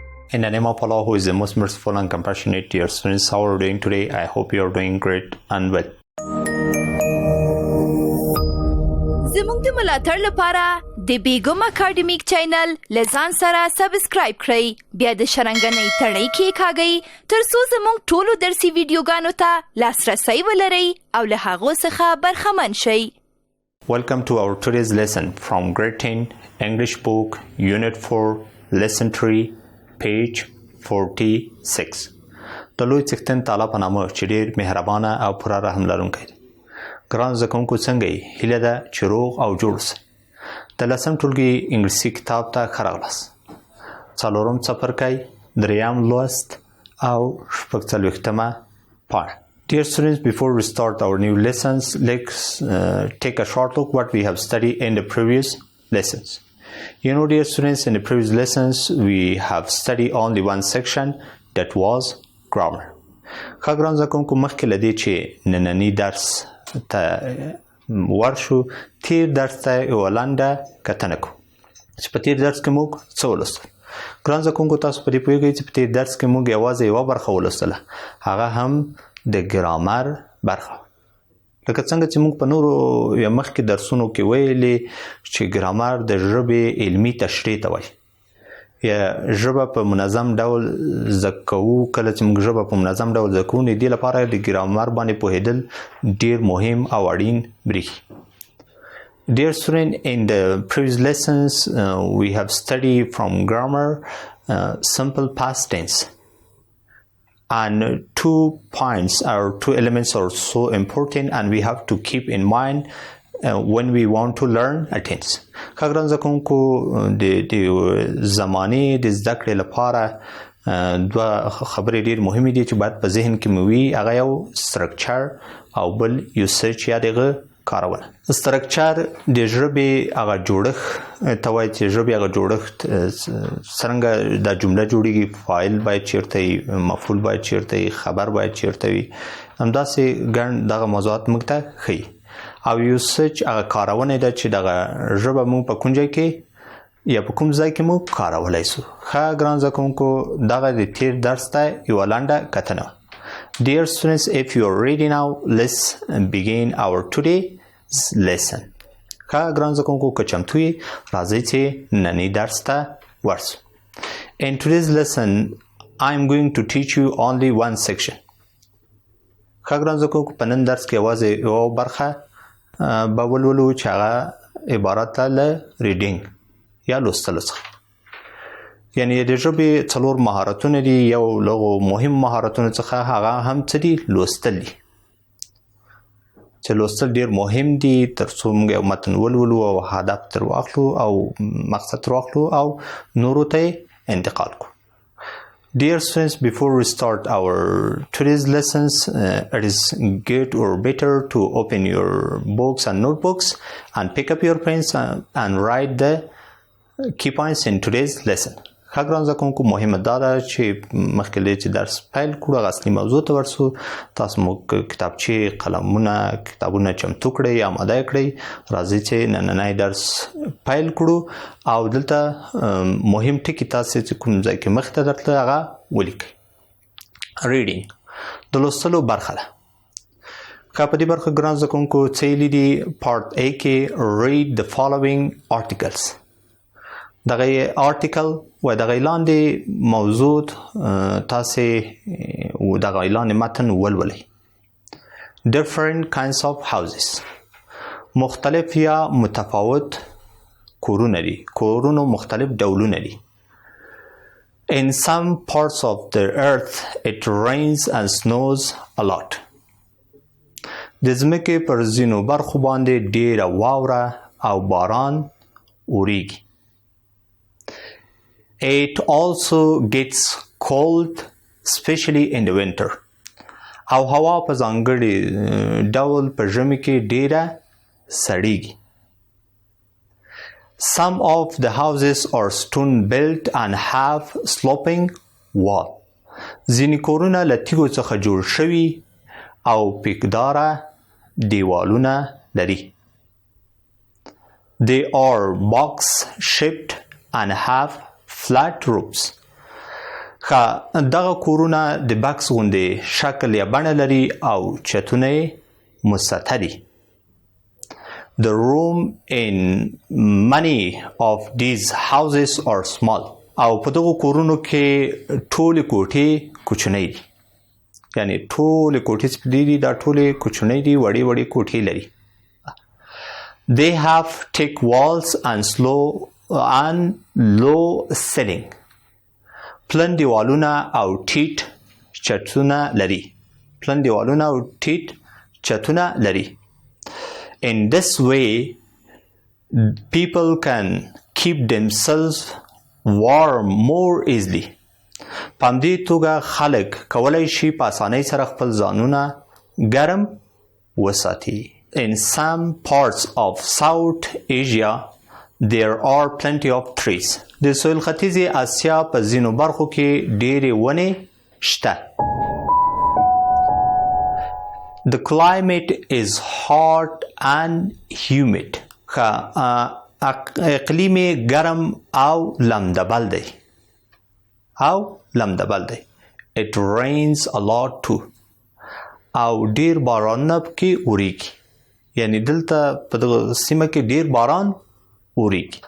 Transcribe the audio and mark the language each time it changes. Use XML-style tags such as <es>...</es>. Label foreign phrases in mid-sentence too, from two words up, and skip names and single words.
<en>In the name of Allah, who is the most merciful and compassionate, dear students, how are you doing today? I hope you are doing great and well.</en> <ps>زموږ د ملاتړ لپاره د بیګم اکاډمیک چینل لزان سره سبسکرایب کړئ، بیا د شرنګنۍ تڼۍ کېکاږئ ترڅو زموږ ټولو درسي ویډیوګانو ته لاسرسی ولرئ او له هغو څخه برخمن شئ.</ps> <en>Welcome to our today's lesson from grade 10 English book Unit 4 Lesson 3 page 46.</en> <ps>د لوی څښتن تعالی په نامه چې ډېر مهربانه او پوره رحم لرونکی دی. ګران زده کوونکو څنګه یې؟ هیله ده چې روغ او جوړ اوسئ. د لسم ټولګي انګلیسي کتاب ته ښه راغلاست. څلورم څپرکی، دریم لوست او شپږ څلوېښتمه پاڼه.</ps> <en>Dear students, before we start our new lessons, let's take a short look what we have studied in the previous lessons. You know, dear students, in the previous lessons, we have studied only one section, that was grammar.</en> <ps>ښه ګران زده کوونکو مخکې له دې چې ننني درس ته ورشو، تیر درس ته یوه لنډه کتنه کوو چې په تیر درس کې موږ څه ولوستل. ګران زده کوونکو تاسو په دې پوهېږئ چې په تیر درس کې موږ یوازې یوه برخه ولوستله، هغه هم د ګرامر برخه. لکه څنګه چې موږ په نورو یا مخکې درسونو کې ویلې چې ګرامر د ژبې علمي تشریح ته وایي، یا ژبه په منظم ډول زده کوو. کله چې موږ ژبه په منظم ډول زده کوو، نو دې لپاره د ګرامر باندې پوهېدل ډېر مهم او اړین برېښي.</ps> <en>Dear student, in the previous lessons we have studied from grammar simple past tense, and 2 points or 2 elements are so important and we have to keep in mind when we want to learn a tense.</en> <ps>ښه ګران زده کوونکو د زمانې د زده کړې لپاره دوه خبرې ډېر مهمې دي چې باید په ذهن کې مو وي. هغه یو structure او بل usage یا د هغه کارونه. structure د ژبې هغه جوړښت ته وایي چې ژبې هغه جوړښت څرنګه دا جمله جوړېږي، فاعل باید چیرته وي، مفعول باید چیرته وي، خبر باید چیرته وي، همداسې ګڼ دغه موضوعات موږ ته ښیي. او usage هغه کارونه ده چې دغه ژبه موږ په کوم ځای کې یا په کوم ځای کې موږ کارولی سو. ښه ګران زده کوونکو دغه د تیر درس ته یوه لنډه کتنه.</ps> <en>Dear students, if you are ready now, let's begin our today's lesson.</en> <ps>ښه ګران زده کوونکو که چمتو یې، راځئ چې ننني درس ته ورسو.</ps> <en>In today's lesson, I am going to teach you only one section.</en> <ps>ښه ګران زده کوونکو په نن درس کې یوازې یوه برخه به ولولو چې هغه عبارت ده له ریډینګ یا لوستلو څخه. یعنې د ژبې 4 مهارتونه دي. یو له هغو مهم مهارتونو څخه هغه هم څه دي؟ لوستل دي. چې لوستل ډېر مهم دي تر څو موږ یو متن ولولو او هدف تر واخلو او مقصد تر واخلو او نورو ته یې انتقال کړو.</ps> <en>Dear students, before we start our today's lessons, it is good or better to open your books and notebooks and pick up your pens and write the key points in today's lesson.</en> <ps>ښه ګران زده کوونکو مهمه دا ده چې مخکې له چې درس پیل کړو هغه اصلي موضوع ته ورسو. تاسو مو کتابچې، قلمونه، کتابونه چمتو کړئ، آماده یې کړئ. راځئ چې نننی درس پیل کړو او دلته مهم ټکي تاسې چې کوم ځای کې مخې ته درتله هغه ولیکئ. ریډینګ د لوستلو برخه ده. ښه په دې برخه ګران زده کوونکو څه یې دي؟</ps> <en>پارت A کې read the following articles.</en> <ps>دغه آرټیکل و دغه لاندې موضوع تاسې دغه لاندې متن ولولئ.</ps> <en>different kinds of houses،</en> <ps>مختلف یا متفاوت کورونه دي، کورونو مختلف ډولونه دي.</ps> <en>in some parts of the earth it rains and snows a lot.</en> <ps>د ځمکې پر ځینو برخو باندې ډېره واوره او باران وریږي.</ps> <en>It also gets cold, especially in the winter.</en> <ps>او هوا په ځانګړي ډول په ژمي کې ډېره سړیږي.</ps> <en>Some of the houses are stone built and have sloping wall.</en> <ps>ځینې کورونه له تیږو څخه جوړ شوي او پیکداره دیوالونه لري.</ps> <en>They are box shaped and have flat roofs.</en> <ps>ښه دغه کورونه د بکس غوندې شکل یا بڼه لري او چتونه یې مسطح دي.</ps> <en>The room in many of these houses are small.</en> <ps>او په دغو کورونو کې ټولې کوټې کوچنۍ دي. یعنی ټولې کوټې چې دي دا ټولې کوچنۍ دي، وړې وړې کوټې لري.</ps> <en>They have thick walls and low ceiling.</en> <ps>پلن دیوالونه او ټیټ چتونه لري. پلن دیوالونه او ټیټ چتونه لري.</ps> <en>In this way, people can keep themselves warm more easily.</en> <ps>په همدې توګه خلک کولی شي په اسانۍ سره خپل ځانونه ګرم وساتي.</ps> <en>In some parts of South Asia, there are plenty of trees.</en> <ps>د سویل ختیځې اسیا په ځینو برخو کې ډېرې ونې شته.</ps> <en>The climate is hot and humid.</en> <ps>اقلیم گرم او لمدبل دی.</ps> <en>It rains a lot too.</en> <ps>او ډیر بارانونه پکې اوریږي. یعنی دلته په دغه سیمه کې ډیر باران اوریږي.</ps>